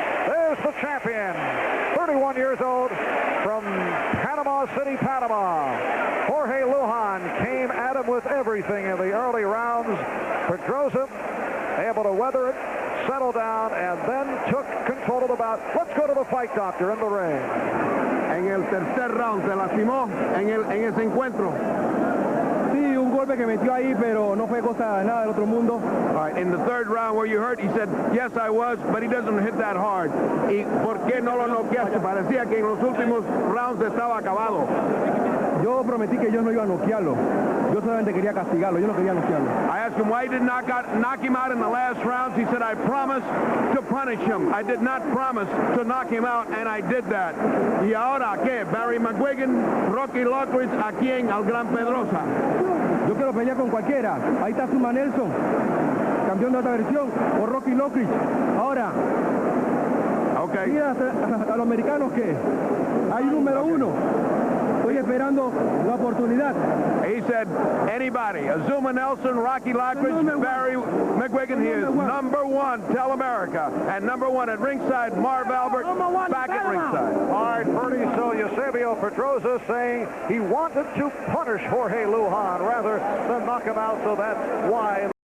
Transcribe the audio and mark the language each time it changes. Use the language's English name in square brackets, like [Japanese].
[English] There's the champion, 31 years old, from Panama City, Panama. Jorge Lujan came at him with everything in the early rounds. Pedroza able to weather it, settle down, and then took control of the bout. Let's go to the fight doctor in the ring. [Spanish] En el tercer round se lastimó en ese encuentro. Sí, un golpe que metió ahí, pero no fue cosa nada del otro mundo. [English] All right, in the third round where you hurt, he said, yes, I was, but he doesn't hit that hard. [Spanish] ¿Y por qué no lo noqueaste? Parecía que en los últimos rounds estaba acabado. Yo prometí que yo no iba a noquearlo. Yo solamente quería castigarlo. Yo no quería noquearlo. [English] I asked him why he did not knock him out in the last rounds. He said, I promised to punish him. I did not promise to knock him out, and I did that. [Spanish] ¿Y ahora qué? Barry McGuigan, Rocky Lockridge, ¿a quién? Al gran Pedroza. Yo quiero pelear con cualquiera. Ahí está Suma Nelson, campeón de otra versión, o Rocky Lockridge. Ahora, [English] okay. [Spanish] Mira a los americanos que hay número uno. Estoy esperando la oportunidad. [English] He said, anybody, Azuma Nelson, Rocky Lockridge, Barry McGuigan, he is number one, tell America. And number one at ringside, Marv Albert, back at ringside. All right, Bernie, so Eusebio Pedroza saying he wanted to punish Jorge Lujan rather than knock him out, so that's why